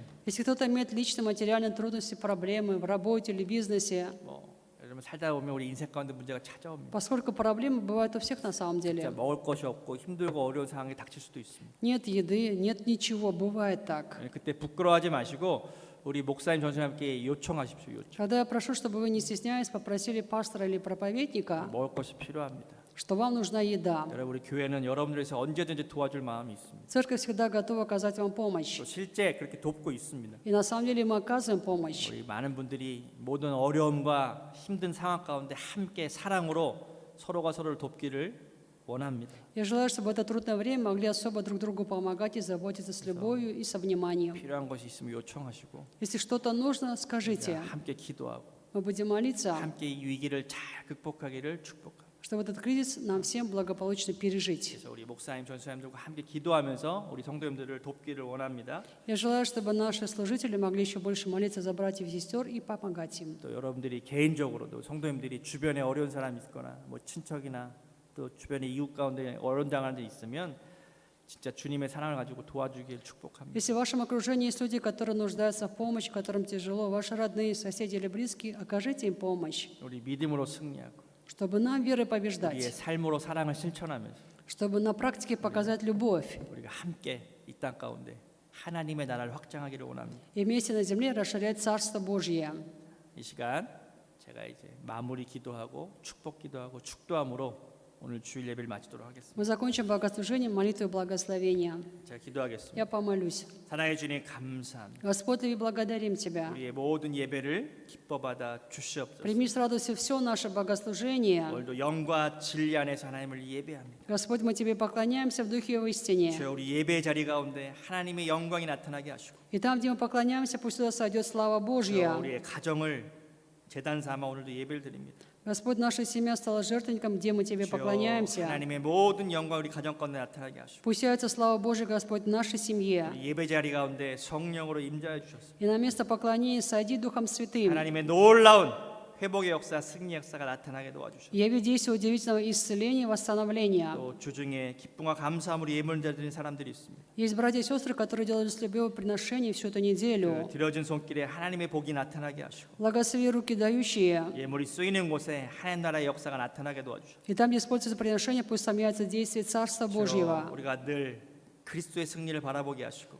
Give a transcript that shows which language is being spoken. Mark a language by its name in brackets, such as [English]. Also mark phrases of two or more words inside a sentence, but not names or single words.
[Russian] Если кто-то имеет личные материальные трудности, проблемы в работе или бизнесе, [Korean] 뭐 여러분 살다 보면 우리 인생 가운데 문제가 찾아옵니다. [Russian] поскольку проблемы бывают у всех на самом [Korean] 진짜 [Russian] деле. [Korean] 먹을 것이 없고 힘들고 어려운 상황이 닥칠 수도 있습니다. [Russian] Нет еды, нет ничего, бывает так. [Korean] 그때 부끄러워하지 마시고 우리 목사님, 전사님께 요청하십시오. 요청. [Russian] Когда я прошу, чтобы вы, не стесняясь, попросили пастора или проповедника, [Korean] 먹을 것이 필요합니다. [Russian] что вам нужна еда. [Korean] 여러분 우리 교회는 여러분들에서 언제든지 도와줄 마음이 있습니다. [Russian] Церковь всегда готова оказать вам помощь. [Korean] 또 실제 그렇게 돕고 있습니다. [Russian] И на самом деле мы оказываем помощь. [Korean] 우리 많은 분들이 모든 어려움과 힘든 상황 가운데 함께 사랑으로 서로가 서로를 돕기를 원합니다. [Russian] Я желаю, чтобы в это трудное время могли особо друг другу помогать и заботиться с любовью и со вниманием. [Korean] 필요한 것이 있으면 요청하시고 [Russian] Если что-то нужно, скажите. [Korean] 함께 기도하고 [Russian] Мы будем молиться, [Korean] 함께 이 위기를 잘 극복하기를 축복합니다. [Russian] чтобы этот кризис нам всем благополучно пережить. [Korean] 그래서 우리 목사님, 전사님들과 함께 기도하면서 우리 성도님들을 돕기를 원합니다. [Russian] Я желаю, чтобы наши служители могли еще больше молиться за братьев и сестер и помогать им. [Korean] 또 여러분들이 개인적으로도 성도님들이 주변에 어려운 사람이 있거나 뭐 친척이나 또 주변에 이웃 가운데 어려운 당하는 데 있으면 진짜 주님의 사랑을 가지고 도와주길 축복합니다. [Russian] Если в вашем окружении есть люди, которые нуждаются в помощи, которым тяжело, ваши родные, соседи или близкие, окажите им помощь, [Korean] 우리 믿음으로 승리하고 [Russian] чтобы нам верой [Korean] 우리의 [Russian] побеждать, [Korean] 삶으로 사랑을 실천하면서 [Russian] чтобы на практике показать любовь [Korean] 우리가 함께 이 땅 가운데 하나님의 나라를 확장하기를 원합니다. [Russian] и вместе на земле расширять Царство Божье. [Korean] 이 시간 제가 이제 마무리 기도하고 축복 기도하고 축도함으로 오늘 주일 예배를 마치도록 하겠습니다. [Russian] Мы закончим богослужением молитвой благословения. [Korean] 제가 기도하겠습니다. [Russian] Я помолюсь. [Korean] 사랑해 주님 감사합니다. [Russian] Господь, мы благодарим Тебя. [Korean] 우리의 모든 예배를 기뻐 받아 주시옵소서. [Russian] Прими с радостью все наше богослужение. [Korean] 오늘도 영과 진리 안에서 하나님을 예배합니다. [Russian] Господь, мы Тебе поклоняемся в Духе и в истине. [Korean] 주여 우리 예배 자리 가운데 하나님의 영광이 나타나게 하시고 [Russian] И там, где мы поклоняемся, пусть туда сойдет слава [Korean] 주여 [Russian] Божья. [Korean] 우리의 가정을 제단 삼아 오늘도 예배를 드립니다. [Russian] Господь, наша семья стала жертвенником, где мы Тебе [Korean] 주여 [Russian] поклоняемся. [Korean] 하나님의 모든 영광 우리 가정 가운데 나타나게 하시고 [Russian] Пусть явится слава Божья, Господь, в нашей семье. [Korean] 우리 예배 자리 가운데 성령으로 임재해 주셨습니다. [Russian] И на место поклонения сойди Духом Святым. [Korean] 하나님의 놀라운 회복의 역사, 승리 역사가 나타나게 도와주셨습니다. [Russian] Яви действие удивительного исцеления и восстановления. [Korean] 또 주중에 기쁨과 감사함으로 예물을 드리는 사람들이 있습니다. [Russian] Есть братья и сестры, которые делали с любовью приношения всю эту неделю. [Korean] 그 드려진 손길에 하나님의 복이 나타나게 하시고 [Russian] Благослови руки дающие. [Korean] 예물이 쓰이는 곳에 하나님 나라의 역사가 나타나게 도와주시고 [Russian] И там, где используется приношение, пусть сомнятся действие Царства Божьего. [Korean] 우리가 늘 그리스도의 승리를 바라보게 하시고